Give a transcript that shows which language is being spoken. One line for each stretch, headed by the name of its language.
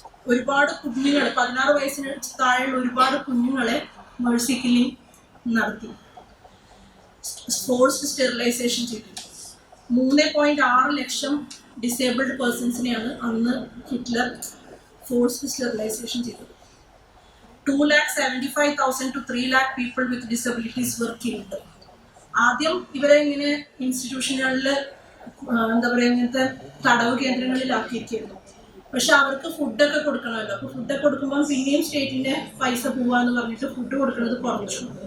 Malayalam: ഒരുപാട് കുഞ്ഞുങ്ങൾ, 16 വയസ്സിന് താഴെയുള്ള ഒരുപാട് കുഞ്ഞുങ്ങളെ മേഴ്സി കില്ലിംഗ് നടത്തി. ഫോഴ്സ്ഡ് സ്റ്റെറിലൈസേഷൻ ചെയ്തു. 3.6 ലക്ഷം ഡിസേബിൾഡ് പേഴ്സൺസിനെയാണ് അന്ന് ഹിറ്റ്ലർ ഫോഴ്സ്ഡ് സ്റ്റെറിലൈസേഷൻ ചെയ്തത്.
English: 2,75,000 to 3 lakh people with disabilities were killed.
Malayalam: ആദ്യം ഇവരെ ഇങ്ങനെ ഇൻസ്റ്റിറ്റ്യൂഷനുകളിൽ എന്താ പറയുക, ഇങ്ങനത്തെ തടവ് കേന്ദ്രങ്ങളിലാക്കിയിരിക്കുന്നു. പക്ഷെ അവർക്ക് ഫുഡൊക്കെ കൊടുക്കണമല്ലോ. അപ്പോൾ ഫുഡൊക്കെ കൊടുക്കുമ്പോൾ പിന്നെയും സ്റ്റേറ്റിൻ്റെ പൈസ പോവാന്ന് പറഞ്ഞിട്ട് ഫുഡ് കൊടുക്കുന്നത് കുറച്ചു.